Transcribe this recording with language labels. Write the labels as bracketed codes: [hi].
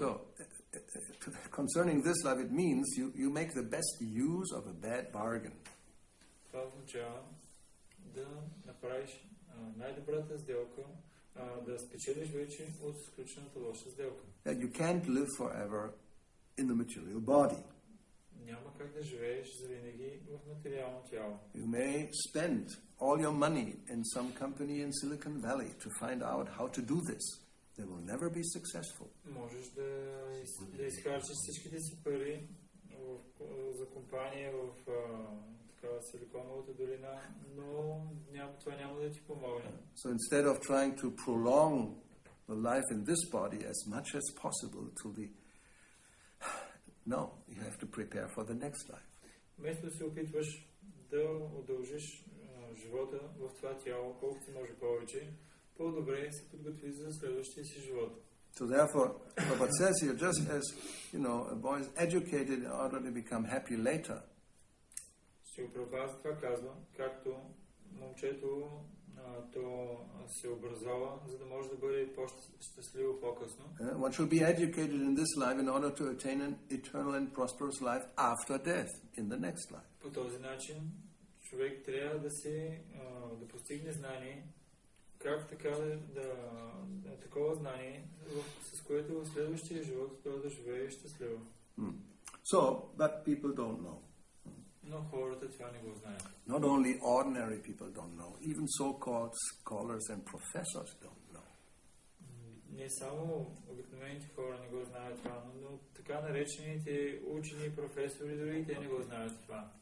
[en] So, concerning this life, it means you make the best use of a bad bargain. [bg] Това означава да направиш най-добрата сделка, да спечелиш вече от изключената лоша сделка. [en] That you can't live forever in the material body. [bg] Няма как да живееш завинаги в материално тяло. [en] You may spend all your money in some company in Silicon Valley to find out how to do this. They will never be successful. [bg] Можеш да изхарчиш всичките си пари за компания в Силиконовата долина, но това няма да ти помогне. [en] So instead of trying to prolong the life in this body as much as possible till the... No, you have to prepare for the next life. [bg] Вместо да се опитваш да удължиш живота в това тяло, колкото може повече, по-добре се подготви за следващия си живот. [en] So therefore, Prabhupada says here, just as, a boy is educated in order to become happy later. [bg] Ще Прабхупада за това казва, както момчето то се образова, за да може да бъде по-щастливо по-късно. [en] One should be educated in this life in order to attain an eternal and prosperous life after death, in the next life. [bg] По този начин човек трябва да постигне знание, как така такова знание, с което в следващия живот той да живее щастливо. [en] So, but people don't know. [bg] Но хората това не го знаят. [en] Not only ordinary people don't know, even so-called scholars and professors don't know. [bg] Не само обикновените хора не го знаят това, но така наречените учени и професори, дори и те не го знаят това.